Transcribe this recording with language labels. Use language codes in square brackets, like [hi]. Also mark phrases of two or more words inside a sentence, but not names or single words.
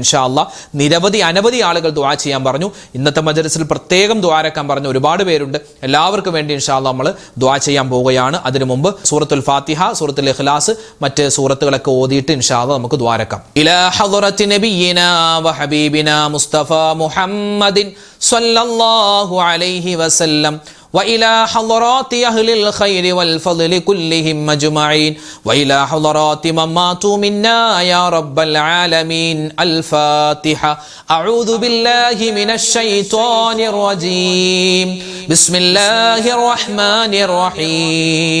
[ar] إن شاء الله [ml] അനവധി ആളുകൾ ദുആ ചെയ്യാൻ പറഞ്ഞു. ഇന്നത്തെ മജ്‌ലിസിൽ പ്രത്യേകം ദുആരക്കാൻ പറഞ്ഞ ഒരുപാട് പേരുണ്ട്. എല്ലാവർക്കും വേണ്ടി [ar] إن شاء الله [ml] നമ്മൾ ദുആ ചെയ്യാൻ പോവുകയാണ്. അതിനു മുമ്പ് സൂറത്തുൽ ഫാത്തിഹ, സൂറത്തുൽ ഇഖ്ലാസ്, മറ്റ് സൂറത്തുകളൊക്കെ ഓതിയിട്ട് [ar] إن شاء الله [ml] നമുക്ക് ദുആരക്കാം. [ar] إلى حضرة نبينا و حبيبنا مصطفى محمد صلى الله عليه وسلم وإلى حضرات أهل الخير والفضل كلهم أجمعين وإلى حضرات من ماتوا منا يا رب العالمين. الفاتحة. أعوذ بالله من الشيطان الرجيم. بسم الله الرحمن الرحيم.